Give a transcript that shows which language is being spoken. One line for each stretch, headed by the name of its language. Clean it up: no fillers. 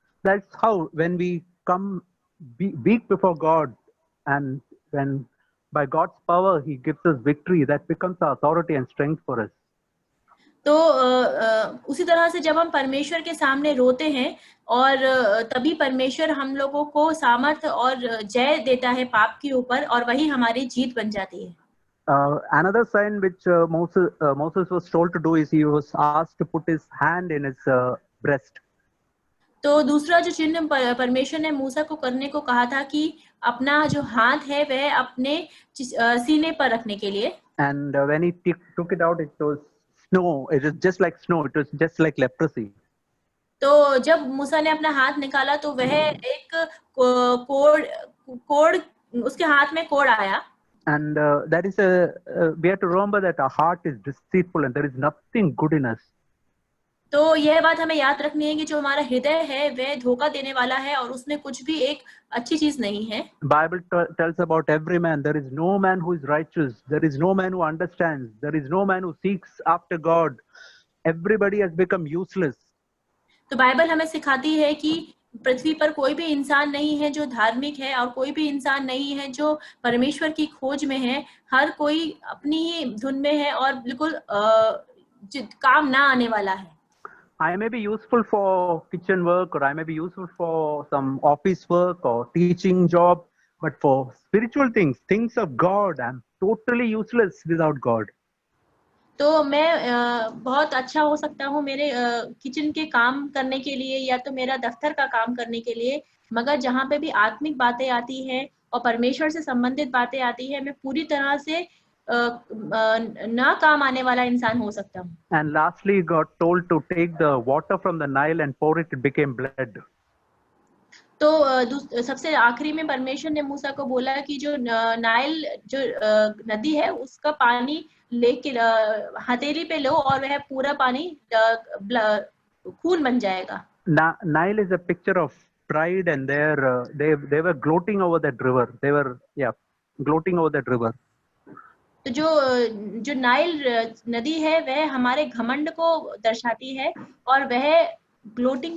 English: That's how when we come weak before God, and when by God's power He gives us victory, that becomes the authority and strength for us.
Hindi: तो उसी तरह से जब हम परमेश्वर के सामने रोते हैं और तभी परमेश्वर हम लोगों को सामर्थ और जय देता है पाप के ऊपर, और वही हमारी जीत बन जाती है।
English: Another sign which Moses was told to do is he was asked to put his hand in his breast.
Hindi: तो दूसरा जो चिन्ह परमेश्वर ने मूसा को करने को कहा था कि अपना जो हाथ है वह अपने सीने पर रखने के लिए।
English: And when he took it out, it was snow. It was just like snow. It was just like leprosy.
Hindi: तो जब मूसा ने अपना हाथ निकाला तो वह एक कोड़ उसके हाथ में कोड़ आया।
English: And that is we have to remember that our heart is deceitful and there is nothing good in us.
Hindi: तो यह बात हमें याद रखनी है कि जो हमारा हृदय है वह धोखा देने वाला है और उसमें कुछ भी एक अच्छी चीज नहीं है।
English: Bible tells about every man. There is no man who is righteous. There is no man who understands. There is no man who seeks after God. Everybody has become useless.
Hindi: तो बाइबल हमें सिखाती है कि पृथ्वी पर कोई भी इंसान नहीं है जो धार्मिक है, और कोई भी इंसान नहीं है जो परमेश्वर की खोज में है। हर कोई अपनी ही धुन में है और बिल्कुल काम ना आने वाला है।
English: I may be useful for kitchen work, or I may be useful for some office work or teaching job, but for spiritual things of God, I'm totally useless without God.
Hindi: तो मैं बहुत अच्छा हो सकता हूँ मेरे किचन के काम करने के लिए या तो मेरा दफ्तर का काम करने के लिए, मगर जहाँ पे भी आत्मिक बातें आती हैं और परमेश्वर से संबंधित बातें आती है, मैं पूरी तरह से ना काम आने वाला इंसान हो सकता हूँ।
English: And lastly, God told to take the water from the Nile and pour it. It became blood.
Hindi: तो सबसे आखिरी में परमेश्वर ने मूसा को बोला कि जो नाइल जो नदी है उसका पानी लेके हथेली पे लो और वह पूरा पानी खून बन जाएगा।
English: Nile is a picture of pride, and they were gloating over that river. They were gloating over that river.
Hindi: तो जो नाइल नदी है वह हमारे घमंड को दर्शाती है, और वह gloating